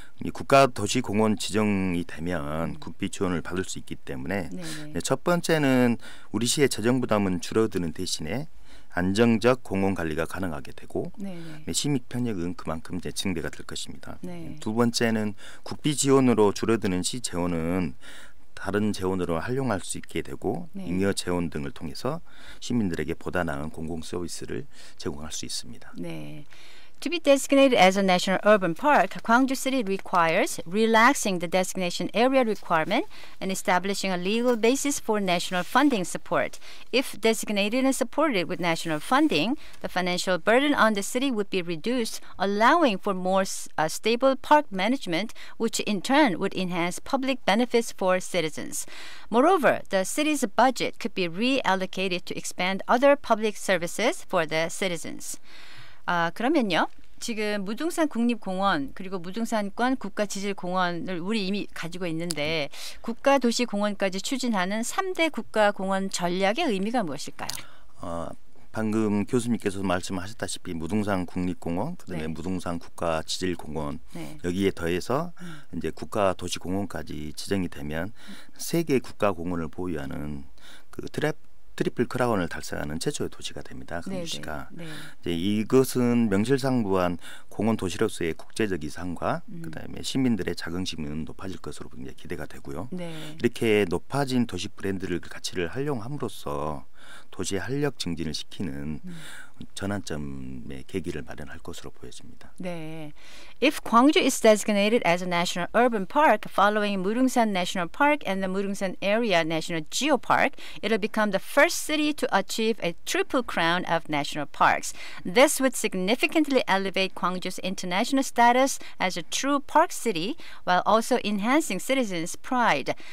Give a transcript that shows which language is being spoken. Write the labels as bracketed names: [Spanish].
[Korean] 이 국가도시공원 지정이 되면 국비 지원을 받을 수 있기 때문에 첫 번째는 우리 시의 재정 부담은 줄어드는 대신에 안정적 공원 관리가 가능하게 되고 시민 편익은 그만큼 이제 증대가 될 것입니다. 두 번째는 국비 지원으로 줄어드는 시 재원은 다른 재원으로 활용할 수 있게 되고 잉여 재원 등을 통해서 시민들에게 보다 나은 공공 서비스를 제공할 수 있습니다. 네. [English] To be designated as a national urban park, Gwangju City requires relaxing the designation area requirement and establishing a legal basis for national funding support. If designated and supported with national funding, the financial burden on the city would be reduced, allowing for more stable park management, which in turn would enhance public benefits for citizens. Moreover, the city's budget could be reallocated to expand other public services for the citizens. [Korean] 그러면요. 지금 무등산 국립공원 그리고 무등산권 국가지질공원을 우리 이미 가지고 있는데 국가도시공원까지 추진하는 3대 국가공원 전략의 의미가 무엇일까요? 방금 교수님께서 말씀하셨다시피 무등산 국립공원, 그다음에 무등산 국가지질공원 여기에 더해서 이제 국가도시공원까지 지정이 되면 3개 국가공원을 보유하는 그 트리플 크라운을 달성하는 최초의 도시가 됩니다. 광주시가. 네. 이제 이것은 명실상 부한 공원 도시로서의 국제적 이상과 그다음에 시민들의 자긍심은 높아질 것으로 이제 기대가 되고요. 네. 이렇게 높아진 도시 브랜드를 가치를 활용함으로써 도시의 활력 증진을 시키는 전환점의 계기를 마련할 것으로 보여집니다. 네. [English] If Gwangju is designated as a national urban park following Murungsan National Park and the Murungsan Area National Geopark, it'll become the first city to achieve a triple crown of national parks. This would significantly elevate Gwangju's international status as a true park city while also enhancing citizens' pride.